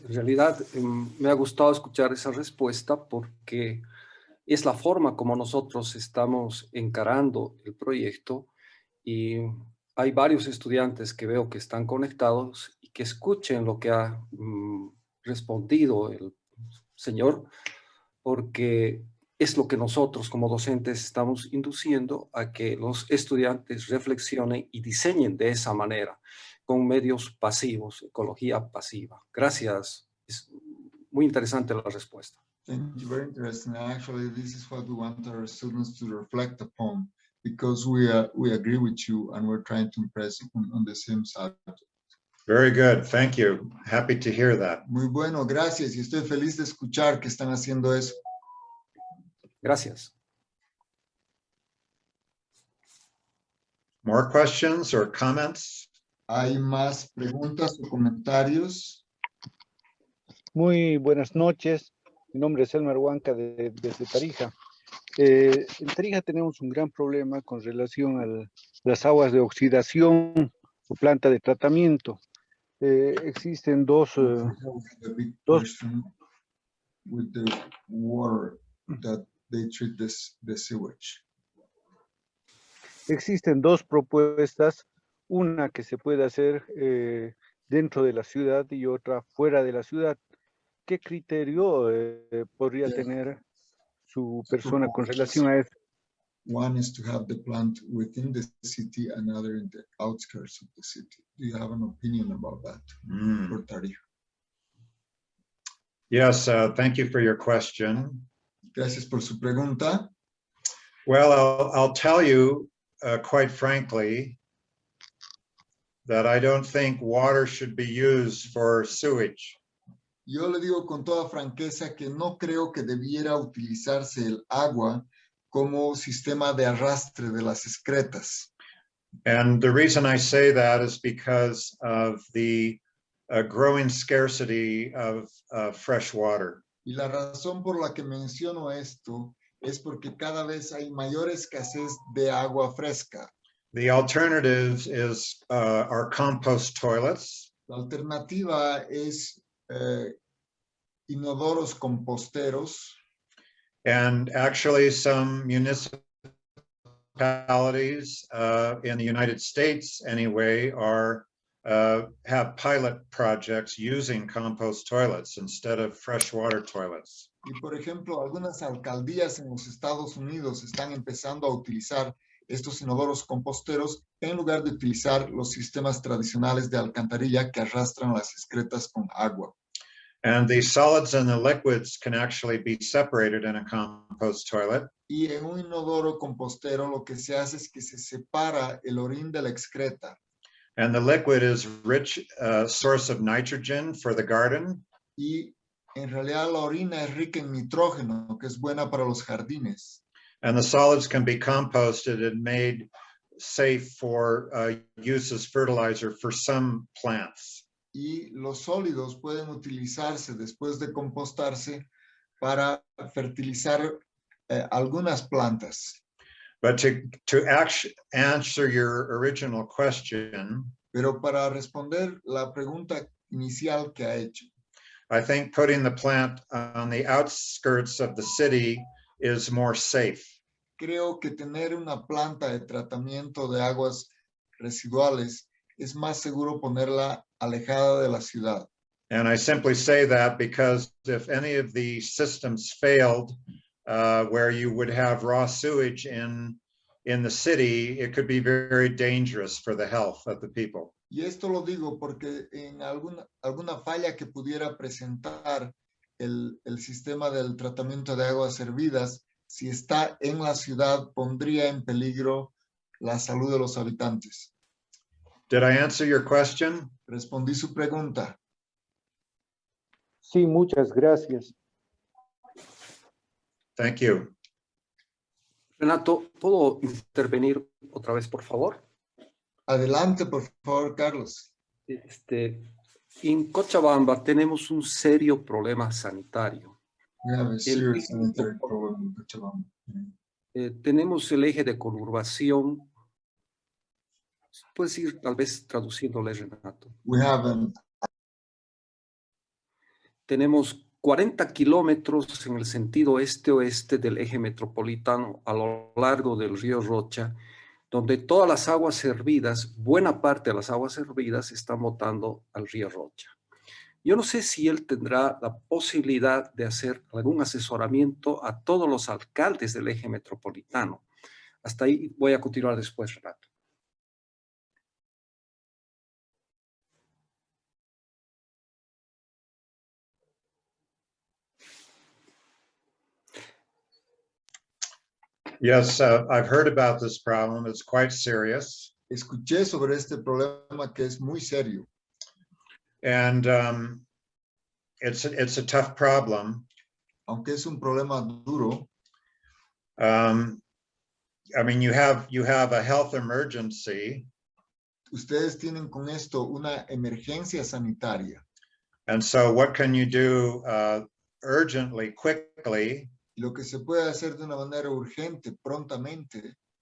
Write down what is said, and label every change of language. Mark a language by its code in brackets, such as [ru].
[es] En realidad me ha gustado escuchar esa respuesta porque es la forma como nosotros estamos encarando el proyecto y hay varios estudiantes que veo que están conectados y que escuchen lo que ha respondido el señor, porque es lo que nosotros como docentes estamos induciendo a que los estudiantes reflexionen y diseñen de esa manera, con medios pasivos, ecología pasiva. Gracias. Es muy interesante la respuesta. [en] Thank you, very interesting. Actually, this is what we want our students to reflect upon because we agree with you and we're trying to impress on the same subject. Very good. Thank you. Happy to hear that. [es] Muy bueno, gracias. Y estoy feliz de escuchar que están haciendo eso. Gracias. [en] More questions or comments? [es] ¿Hay más preguntas o comentarios? Muy buenas noches. Mi nombre es Elmer Huanca desde Tarija. En Tarija tenemos un gran problema con relación a las aguas de oxidación o planta de tratamiento. Existen dos [en] The big question with the water that they treat the sewage. [es] existen dos propuestas, una que se puede hacer dentro de la ciudad y otra fuera de la ciudad. ¿Qué criterio podría tener su persona con relación a eso? [en] One is to have the plant within the city, another in the outskirts of the city. Do you have an opinion about that for Tarija? Yes, thank you for your question. [es] Gracias por su pregunta. [en] Well, I'll tell you quite frankly that I don't think water should be used for sewage. [es] Yo le digo con toda franqueza que no creo que debiera utilizarse el agua como sistema de arrastre de las excretas. [en] And the reason I say that is because of the growing scarcity of fresh water. [es] Y la razón por la que menciono esto es porque cada vez hay mayor escasez de agua fresca. [en] The alternative is our compost toilets. [es] La alternativa es inodoros composteros. [en] And actually some municipalities in the United States anyway have pilot projects using compost toilets instead of freshwater toilets. [es] Y por ejemplo, algunas alcaldías en los Estados Unidos están empezando a utilizar estos inodoros composteros en lugar de utilizar los sistemas tradicionales de alcantarilla que arrastran las excretas con agua. [en] And the solids and the liquids can actually be separated in a compost toilet. [es] Y en un inodoro compostero lo que se hace es que se separa el orín de la excreta. [en] And the liquid is rich source of nitrogen for the garden. [es] Y en realidad la orina es rica en nitrógeno, que es buena para los jardines. [en] And the solids can be composted and made safe for use as fertilizer for some plants. [es] Y los sólidos pueden utilizarse después de compostarse para fertilizar algunas plantas. [en] But to answer your original question, [es] Pero para responder la pregunta inicial que ha hecho, [en] I think putting the plant on the outskirts of the city is more safe. [es] creo que tener una planta de tratamiento de aguas residuales es más seguro ponerla alejada de la ciudad. [en] And I simply say that because if any of the systems failed, where you would have raw sewage in the city, it could be very dangerous for the health of the people. [es] Y esto lo digo porque en alguna falla que pudiera presentar el sistema del tratamiento de aguas servidas, si está en la ciudad, pondría en peligro la salud de los habitantes. [en] Did I answer your question? [es] Respondí su pregunta. Sí, muchas gracias. [en] Thank you. [es] Renato, ¿puedo intervenir otra vez, por favor? Adelante, por favor, Carlos. En Cochabamba tenemos un serio problema sanitario. [en] We have a serious sanitary problem in Cochabamba. [es] Tenemos el eje de conurbación. Puedes ir tal vez traduciéndole, Renato. [en] We have [es] Tenemos 40 kilómetros en el sentido este-oeste del eje metropolitano a lo largo del río Rocha, donde todas las aguas servidas, buena parte de las aguas servidas están botando al río Rocha. Yo no sé si él tendrá la posibilidad de hacer algún asesoramiento a todos los alcaldes del eje metropolitano. Hasta ahí voy a continuar después, Renato. [en] Yes, I've heard about this problem. It's quite serious. [es] Escuché sobre este problema que es muy serio. [en] And it's a tough problem. [es] Aunque es un problema duro, [en] I mean, you have a health emergency. [es] ustedes tienen con esto una emergencia sanitaria. [en] And so what can you do urgently, quickly? [es] Y lo que se puede hacer de una manera urgente, prontamente,